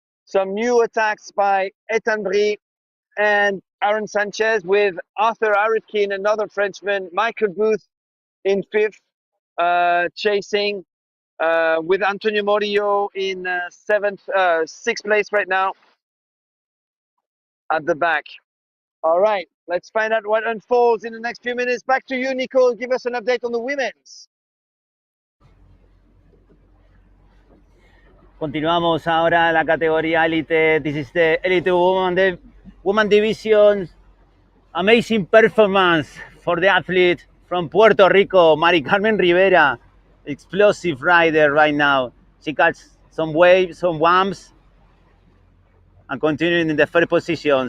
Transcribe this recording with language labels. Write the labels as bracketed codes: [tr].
[en] some new attacks by Ethan Brie and Aaron Sanchez, with Arthur Aritkin, another Frenchman, Michael Booth in fifth, chasing, with Antonio Morillo in sixth place right now at the back. All right, let's find out what unfolds in the next few minutes. Back to you, Nico. Give us an update on the women's. [es] Continuamos ahora la categoría Elite. [en] This is the Elite Woman Division. Amazing performance for the athlete from Puerto Rico, Mari Carmen Rivera. Explosive rider right now. She cuts some waves, some whamps, and continuing in the third position.